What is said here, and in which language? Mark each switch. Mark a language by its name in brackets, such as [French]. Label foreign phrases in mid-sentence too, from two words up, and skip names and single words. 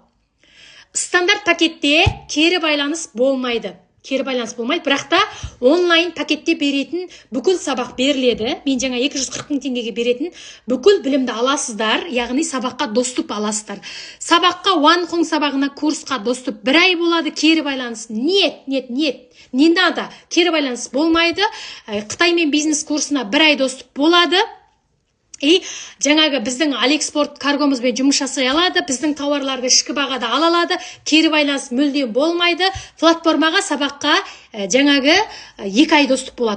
[Kazakh] Стандарт пакетте кері байланыс болмайды. Бірақ та онлайн пакетте беретін бүкіл сабақ беріледі. Мен жаңа 240.000 теңгеге беретін бүкіл білімді аласыздар, яғни сабаққа доступ аласыздар. Сабаққа OneHong сабағына курсқа доступ 1 ай болады, кері байланыс. [Russian] Нет. Не надо. [Kazakh] Кері байланыс болмайды. Қытаймен бизнес курсына 1 ай доступ болады. Жаңағы біздің Алекспорт каргомызбен жұмыс жасай алады, біздің тауарларды ішкі бағада ала алады, кері байланыс мүлдем болмайды. Платформаға, сабаққа жаңағы 2 ай доступ болады.